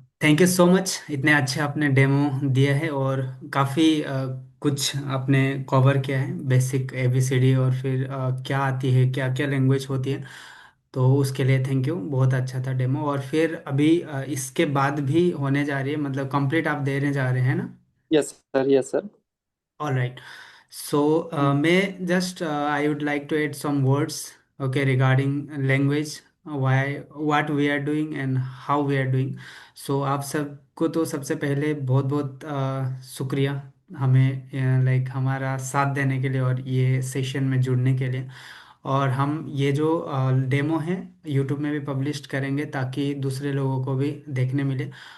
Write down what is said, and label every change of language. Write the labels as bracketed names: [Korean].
[English] thank you so much, [Hindi] इतने अच्छे आपने डेमो दिए है और काफ़ी कुछ आपने कवर किया है, बेसिक एबीसीडी और फिर क्या आती है, क्या क्या लैंग्वेज होती है। तो उसके लिए थैंक यू, बहुत अच्छा था डेमो। और फिर अभी इसके बाद भी होने जा रही है, मतलब कंप्लीट आप देने जा रहे हैं ना? [English] Yes sir, yes sir. All right. So, may just I would like to add some words, okay, regarding language, why, what we are doing and how we are doing. [Hindi] So, आप सबको तो सबसे पहले बहुत बहुत शुक्रिया हमें लाइक हमारा साथ देने के लिए और ये सेशन में जुड़ने के लिए। और हम ये जो डेमो है यूट्यूब में भी पब्लिश करेंगे ताकि दूसरे लोगों को भी देखने मिले।